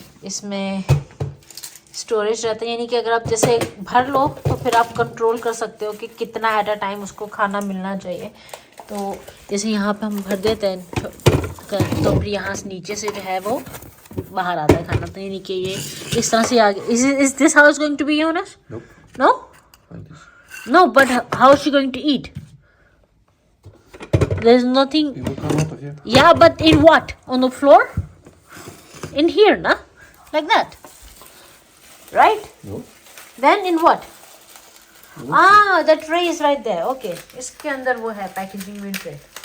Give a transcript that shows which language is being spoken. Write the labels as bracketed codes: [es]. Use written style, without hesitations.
[hi] इसमें स्टोरेज रहता है, यानी कि अगर आप जैसे भर लो तो फिर आप कंट्रोल कर सकते हो कि कितना एट अ टाइम उसको खाना मिलना चाहिए. तो जैसे यहाँ पे हम भर देते हैं तो फिर यहाँ से नीचे से जो है वो बाहर आता है खाना. तो यानी कि ये इस तरह से आगे. [en] Is this how is going to be Yunus? No. No, but how is she going to eat? There's nothing. Yeah, but in what? On the floor? In here, na? Like that. Right? No. Then in what? No. Ah, the tray is right there. Okay. [hi] इसके अंदर वो है packaging में tray.